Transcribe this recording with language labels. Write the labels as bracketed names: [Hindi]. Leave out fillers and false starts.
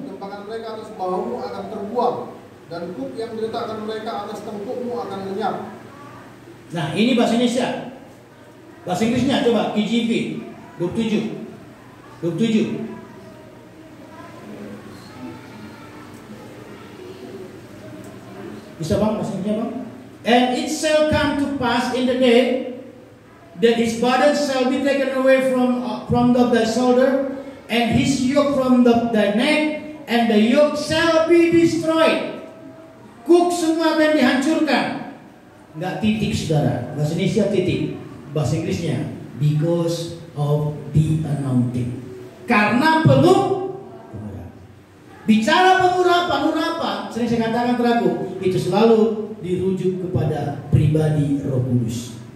[Indonesian] timpakan mereka atas bahumu akan terbuang, dan kuk yang diletakkan mereka atas tengkukmu akan lenyap. Nah, ini bahasa Indonesia. Bahasa Inggrisnya coba KJV 27. Bisa bang, bahasa Inggrisnya bang? [English] And it shall come to pass in the day that his burden shall be taken away from thy shoulder, and his yoke from thy neck, and the yoke shall be destroyed. [Indonesian] Kuk semua akan dihancurkan. Nggak titik, saudara. Bahasa Indonesia titik. Bahasa Inggrisnya [English] because of the anointing. [Indonesian] Karena pengurapan. Bicara pengurapan, sering saya katakan teraku, itu selalu dirujuk kepada pribadi Roh Kudus.